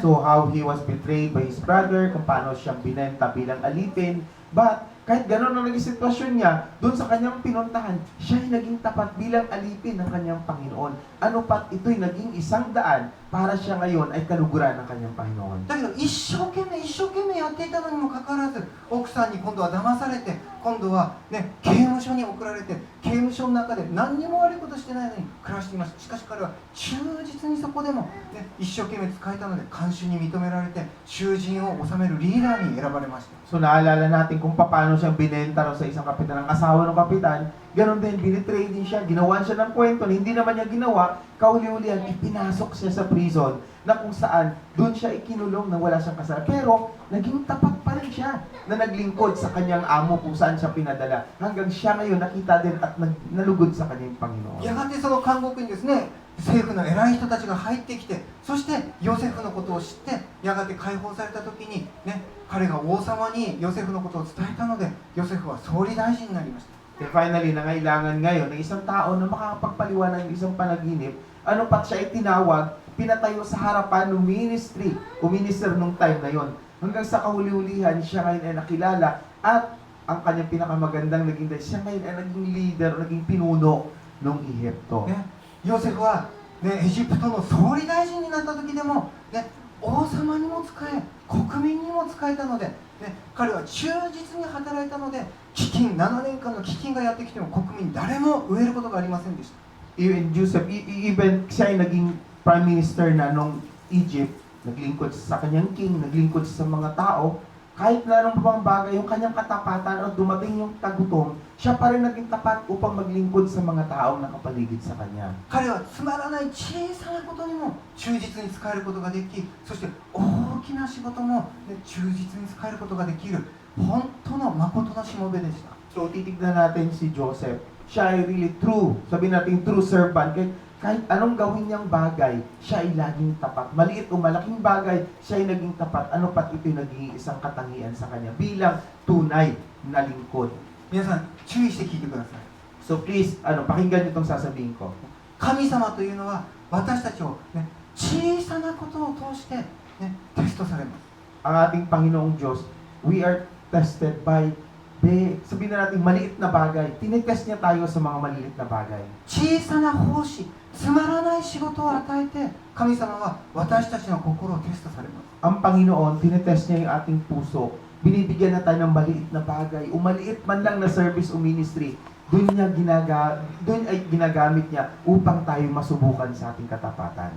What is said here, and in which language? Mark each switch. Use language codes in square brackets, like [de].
[en] So, how he was betrayed by his brother, [tl] kung paano siyang binenta bilang alipin. But, kahit gano'n ang naging sitwasyon niya, doon sa kanyang pinuntahan, siya ay naging tapat bilang alipin ng kanyang Panginoon. Ano pat ito'y naging isang daan para siya ngayon ay kaluguran ng kanyang Panginoon. [ja] だけど一生懸命やっていたのにもかかわらず、奥さんに今度は騙されて、今度は、刑務所に送られて、刑務所の中で何にも悪いことしてないのに暮らしていました。しかし彼は忠実にそこでも、一生懸命使えたので看守に認められて、囚人を治めるリーダーに選ばれました。 [tl] So, naalala natin kung paano siyang binenta ro sa isang kapitan, ng asawa ng kapitan. Ganon din, binitray din siya, ginawan siya ng kwento na hindi naman niya ginawa, kauli-ulihan, ipinasok siya sa prison na kung saan doon siya ikinulong na wala siyang kasalanan. Pero, naging tapat pa rin siya na naglingkod sa kanyang amo kung saan siya pinadala. Hanggang siya ngayon nakita din at nalugod sa kanyang Panginoon. [ja] やがてその監獄にですね、政府の偉い人たちが入ってきて、そしてヨセフのことを知って、やがて解放された時に、彼が王様にヨセフのことを伝えたので、ヨセフは総理大臣になりました。 [tl] And finally, nangailangan ngayon ng isang tao na makakapagpaliwanag ng isang panaginip, ano pat siya itinawag, pinatayo sa harapan ng ministry o minister nung time na yon. Hanggang sa kahuli-hulihan, siya ngayon ay nakilala at ang kanyang pinakamagandang naging dahil siya ngayon ay naging leader o naging pinuno ng Ehipto. [ja] ヨセフは、エジプトの総理大臣になった時でも、王様にも仕え、国民にも仕えたので、彼は忠実に働いたので、7年間の飢饉がやってきても国民誰も飢えることがありませんでした。 [tl] Even Joseph, even siya ay naging prime minister na nung Egypt, naglingkod sa kanyang king, naglingkod sa mga tao, kahit na anong bang bagay, yung kanyang katapatan o dumating yung tagutom, siya pa rin naging tapat upang maglingkod sa mga taong nakapaligid sa kanya. [ja] 彼はつまらない小さなことにも忠実に使えることができ、そして大きな仕事も、ね、忠実に使えることができる本当の誠のしもべでした。 [tl] So, titignan natin si Joseph. Siya ay [en] really true. [tl] Sabihin natin [en] true servant. [tl] Kahit anong gawin niyang bagay, siya ay laging tapat. Maliit o malaking bagay, siya ay naging tapat. Ano pat ito'y naging isang katangian sa kanya bilang tunay na lingkod. [ja] 皆さん注意して聞いてください。 [tl] So please, pakinggan niyo itong sasabihin ko. [ja] 神様というのは私たちを、ね、小さなことを通して、ね、テストされます。 [tl] Ang ating Panginoong Diyos, [en] we are tested by, [tl] sabihin na natin, maliit na bagay. Tinitest niya tayo sa mga maliit na bagay. [ja] 小さな奉仕、つまらない仕事を与えて神様は私たちの心をテストされます。 [tl] Ang Panginoon, tinitest niya yung ating puso. Binibigyan na tayo ng maliit na bagay. O maliit man lang na service o ministry. Doon ay ginagamit niya upang tayo masubukan sa ating katapatan.